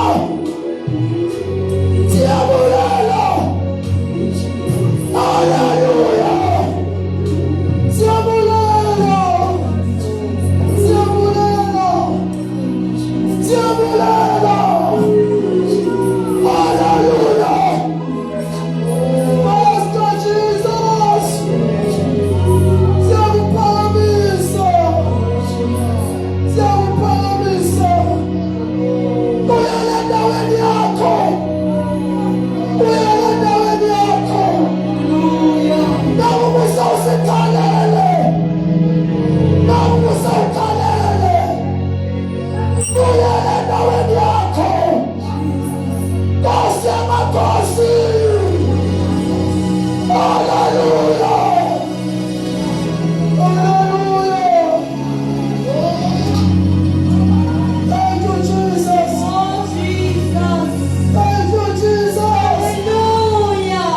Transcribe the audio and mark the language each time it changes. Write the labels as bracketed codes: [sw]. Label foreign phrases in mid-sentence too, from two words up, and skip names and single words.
[xh] Siyabulela. Haleluya. Siyabulela. Siyabulela. Siyabulela. Haleluya. [en] Master Jesus. [xh] Siyakuphakamisa. Siyakuphakamisa. Buyela endaweni yakho. Buyela endaweni yakho. Nawe usawusikhalele. Nawe usawukhalele. Buyela endaweni yakho. Nkosi yamakhosi. [en] Hallelujah. Hallelujah. Thank you, Jesus. Oh Jesus. Thank you, Jesus. Hallelujah.